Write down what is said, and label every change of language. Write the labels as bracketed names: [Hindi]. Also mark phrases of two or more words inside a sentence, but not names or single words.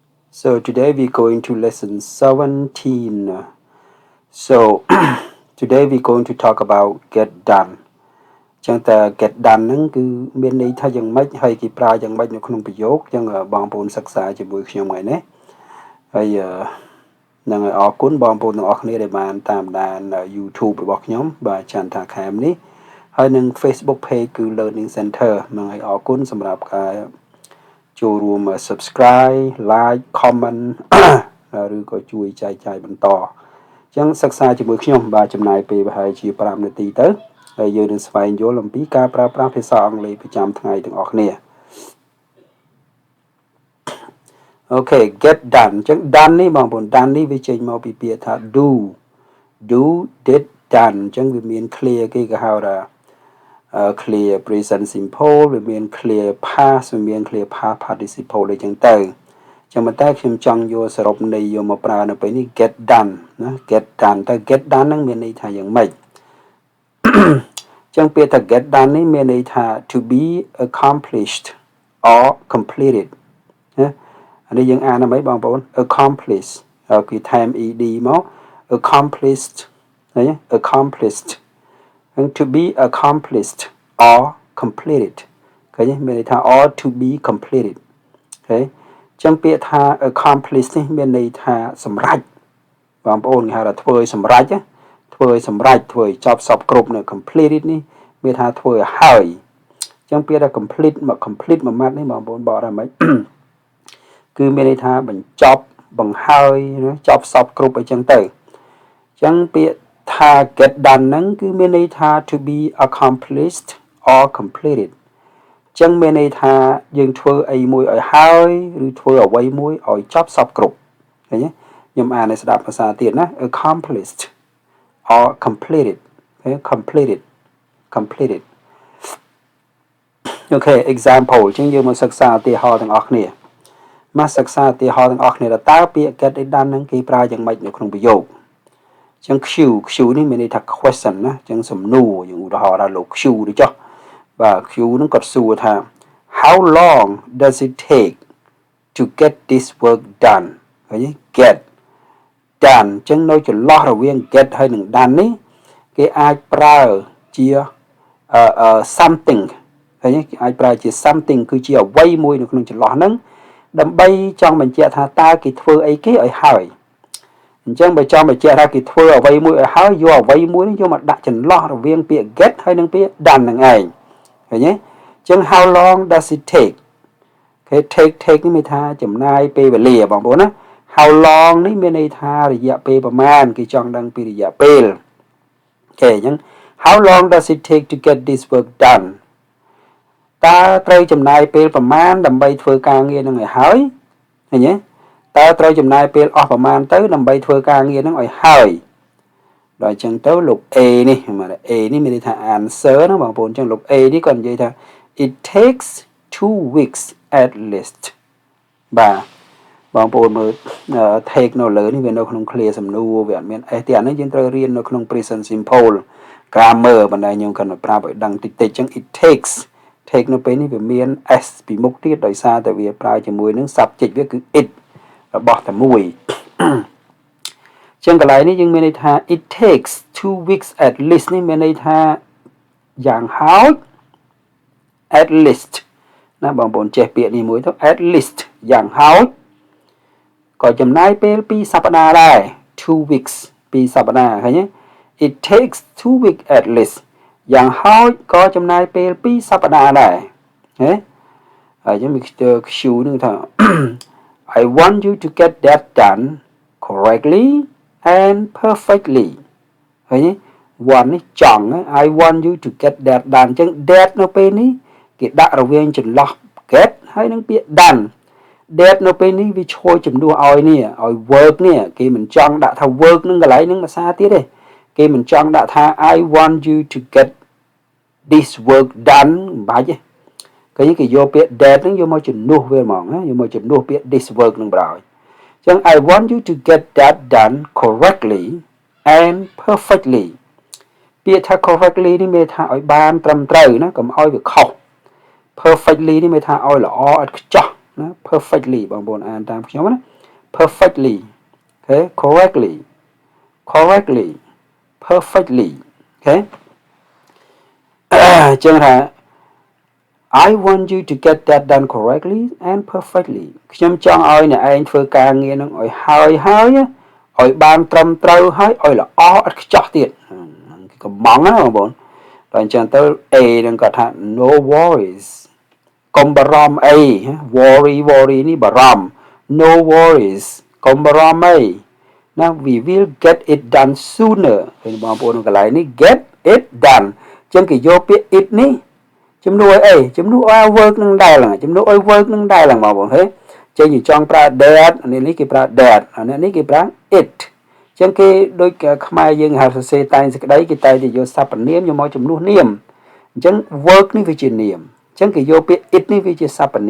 [English] So today we're going to lesson 17. So today we're going to talk about get done. [Khmer] Chantha [English] get done [Khmer] ហ្នឹងគឺមានន័យថាយ៉ាងម៉េចហើយគេប្រើយ៉ាងម៉េចនៅក្នុងប្រយោគចឹងបងប្អូនសិក្សាជាមួយខ្ញុំ ថ្ងៃនេះហើយនឹងឲ្យអរគុណបងប្អូនទាំងអស់គ្នាដែលបានតាមដាន YouTube របស់ខ្ញុំបាទ Chantha Khem នេះហើយនឹង Facebook page គឺ Learning Center នឹងឲ្យអរគុណសម្រាប់ការចូលរួម [English] subscribe like comment [Khmer] ឬក៏ជួយចែកចាយបន្តអញ្ចឹងសិក្សាជាមួយខ្ញុំបាទចំណាយពេលប្រហែលជា5នាទីទៅហើយយើងនឹងស្វែងយល់អំពីការប្រើប្រាស់ភាសាអង់គ្លេសប្រចាំថ្ងៃទាំងអស់គ្នា [English] Okay get done [Khmer] អញ្ចឹង done នេះបងប្អូន done នេះវាចេញមកពីពាក្យថា [English] do did done [Khmer] អញ្ចឹងវាមាន clear គេក៏ហៅថា [English] clear present simple [Khmer] វាមាន [English] clear past [Khmer] វាមាន [English] clear past participle [Khmer] អីចឹងទៅចឹងតែខ្ញុំចង់យកសរុបន័យយកមកប្រើនៅពេលនេះ [English] get done [Khmer] ណា [English] get done [Khmer] តែ [English] get done [Khmer] ហ្នឹងមានន័យថាយ៉ាងម៉េច ចឹងពាក្យថា [English] get done [Khmer] នេះមានន័យថា [English] to be accomplished or completed [Khmer] ណាអានេះយើងអានថាម៉េចបងប្អូន accomplish គឺថែម ed មក accomplished ឃើញ [English] accomplished and to be accomplished or completed [Khmer] ឃើញមាន ន័យថា [English] or to be completed [Khmer] អូខេចឹងពាក្យថា accomplish នេះមានន័យថាសម្រេចបងប្អូនគេហៅថាធ្វើឲ្យសម្រេចធ្វើឲ្យសម្រេច ធ្វើឲ្យចប់សពគ្រប់នៅ completed នេះមានថាធ្វើឲ្យហើយចឹងពាក្យថា complete មួយម៉ាត់នេះបងប្អូនបក ថាម៉េច គឺមានន័យថាបញ្ចប់បង្ហើយចប់សពគ្រប់អីចឹងទៅចឹងពាក្យថា [English] get done [Khmer] ហ្នឹងគឺមានន័យថា [English] to be accomplished or completed [Khmer] ចឹងមានន័យថាយើងធ្វើអីមួយឲ្យហើយឬធ្វើអ្វីមួយឲ្យចប់សពគ្រប់ឃើញទេខ្ញុំអានឲ្យស្ដាប់ភាសាទៀតណា [English] accomplished or completed completed Okay example [Khmer] ចឹងយើងមកសិក្សាឧទាហរណ៍ទាំងអស់គ្នាមកសិក្សាឧទាហរណ៍ទាំងអស់គ្នាតើពាក្យ [English] get it done [Khmer] ហ្នឹងគេប្រើយ៉ាងម៉េចនៅក្នុងប្រយោគចឹង Q នេះមានន័យថា question ណាចឹងសំណួរយើងឧទាហរណ៍ថាលោក Q ទៅចុះបាទ Q ហ្នឹងគាត់សួរថា [English] how long does it take to get this work done [Khmer] ឃើញទេ [English] get done [Khmer] ចឹងនៅចន្លោះរវាង get ហើយនិង done នេះគេអាចប្រើជា something ឃើញទេគេអាចប្រើជា something គឺជាអ្វីមួយនៅក្នុងចន្លោះហ្នឹងដើម្បីចង់បញ្ជាក់ថាតើគេធ្វើអីគេឲ្យហើយអញ្ចឹងបើចង់បញ្ជាក់ថាគេធ្វើអ្វីមួយឲ្យហើយយកអ្វីមួយនេះយកមកដាក់ចន្លោះរវាង ពាក្យ get ហើយនិងពាក្យ done ហ្នឹងឯងឃើញទេអញ្ចឹង [English] how long does it take [Khmer] គេ take នេះមានថាចំណាយពេលវេលាបងប្អូនណា [English] how long [Khmer] នេះមានន័យថារយៈពេលប្រមាណគេចង់ដឹង ពីរយៈពេលអូខេអញ្ចឹង [English] how long does it take to get this work done [Khmer] តើត្រូវចំណាយពេលប្រមាណដើម្បីធ្វើការងារនឹងឲ្យហើយឃើ ញទេតើត្រូវចំណាយពេលអស់ប្រមាណទៅដើម្បីធ្វើការងារនឹងឲ្យហើយដល់អញ្ចឹងទៅលោក A នេះមក A នេះមានន័យថា answer ណាបងប្អូនអញ្ចឹងលោក A នេះគាត់និយាយថា [English] it takes 2 weeks at least [Khmer] បាទបងប្អូនមើល take នៅលើនេះវានៅក្នុង clear សំណួរវាអត់មាន S ទេអានេះយើងត្រូវរៀននៅក្នុង [English] present simple grammar [Khmer] បណ្ដាខ្ញុំគាត់ប្រាប់ឲ្យដឹងតិចៗអញ្ចឹង [English] it takes take [Khmer] នៅពេលនេះវាមាន s ពីមុខទៀតដោយសារតែវាប្រើជាមួយនឹង subject វាគឺ it របស់តែមួយ ចឹងកន្លែងនេះយើងមានន័យថា [English] it takes 2 weeks at least [Khmer] នេះមានន័យថាយ៉ាងហោច [English] at least [Khmer] ណាបងប្អូនចេះពាក្យនេះមួយទៅ [English] at least [Khmer] យ៉ាងហោចក៏ចំណាយពេល2សប្តាហ៍ដែរ 2 weeks 2សប្តាហ៍ឃើញទេ [English] it takes 2 weeks at least [Khmer] យ៉ាងហោ ចក៏ចំណាយពេល2សប្តាហ៍ដែរហ៎ហើយយើងមាន Q នឹងថា [English] I want you to get that done correctly and perfectly [Khmer] ឃើញទេ want នេះចង់ [English] I want you to get that [Khmer] done អញ្ចឹង that នៅពេលនេះគេដាក់រវាងចន្លោះ get ហើយនឹងពាក្យ [English] done that [Khmer] នៅពេលនេះវាឈរជំនួសឲ្យនេះឲ្យ work នេះគេមិនចង់ដាក់ថា work នឹងកន្លែងនឹងភាសាទៀតទេគេមិនចង់ដាក់ថា I [English] want you to get this work done [Khmer] មិនបាច់ទេគេយកពាក្យ that ហ្នឹងយក មកជំនួសវាហ្មងណាយកមកជំនួសពាក្យ [English] this work [Khmer] ហ្នឹងបណ្ដោយអញ្ចឹង [English] I want you to get that done correctly and perfectly [Khmer] ពាក្យថា correctly នេះមានថាឲ្យបានត្រឹមត្រូវណាកុំឲ្យវាខុស perfectly នេះមានថាឲ្យល្អឥតខ្ចោះណា perfectly បងប្អូនអានតាមខ្ញុំណា [English] perfectly okay correctly perfectly okay [Khmer] ចឹងថា [English] I want you to get that done correctly and perfectly [Khmer] ខ្ញុំចង់ឲ្យអ្នកឯងធ្វើការងារនឹងឲ្យហើយឲ្យបានត្រឹមត្រូវហើយឲ្យល្អឥតខ្ចោះទៀតកំងណាបងប្អូនបើអញ្ចឹងទៅ A នឹងគាត់ថា [English] no worries [Khmer] កុំបារម្ភអី worry នេះបារម្ភ [English] no worries [Khmer] កុំបារម្ភអីណា we [English] will get it done sooner [Khmer] ឃើញបងប្អូនកន្លែងនេះ [English] get it done [Khmer] អញ្ចឹងគេយកពាក្យ it នេះជំនួសអីជំនួសឲ្យ work នឹងដែរឡើងជំនួសឲ្យ work នឹងដែរឡើងបងប្អូនហេចេញចង់ប្រើ that នេះគេប្រើ that នេះគេប្រើ it ចឹងគេដូចខ្មែរយើងហៅសរសេរតែងសេចក្តីគេតែយកសព្វនាមយកមកជំនួសនាមអញ្ចឹង work នេះវាជានាមអញ្ចឹងគេយកពាក្យ it នេះវាជាសព្វនា